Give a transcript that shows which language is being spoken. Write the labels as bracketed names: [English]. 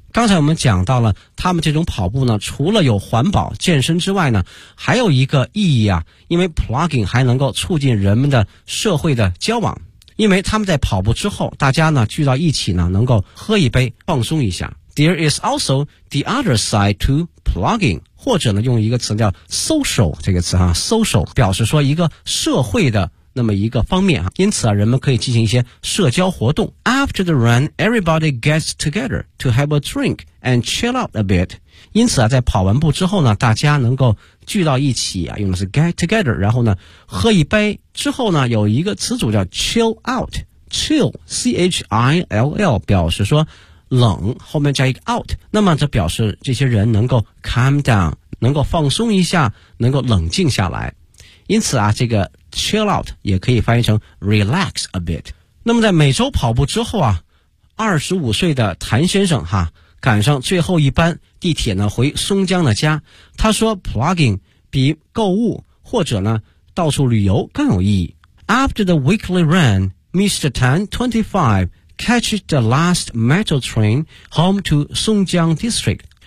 [Chinese] 刚才我们讲到了，他们这种跑步呢，除了有环保健身之外呢，还有一个意义啊，因为 plugging 还能够促进人们的社会的交往，因为他们在跑步之后，大家呢聚到一起呢，能够喝一杯，放松一下。 [English] There is also the other side to plugging。 [Chinese] 或者呢，用一个词叫 social 这个词哈 ，social 表示说一个社会的。那么一个方面啊，因此啊，人们可以进行一些社交活动。 [English] After the run, everybody gets together to have a drink and chill out a bit. [Chinese] 因此啊，在跑完步之后呢，大家能够聚到一起啊，用的是 get together， 然后呢，喝一杯之后呢，有一个词组叫 chill out， chill c h i l l 表示说冷，后面加一个 out， 那么这表示这些人能够 calm down， 能够放松一下，能够冷静下来。因此啊，这个chill out 也可以翻译成 relax a bit。那么在每周跑步之后啊，25岁的谭先生哈，赶上最后一班地铁呢回松江的家，他说 plugging 比购物或者呢到处旅游更有意义。 [English] After the weekly run, Mr. Tan 25 catches the last metro train home to Songjiang district.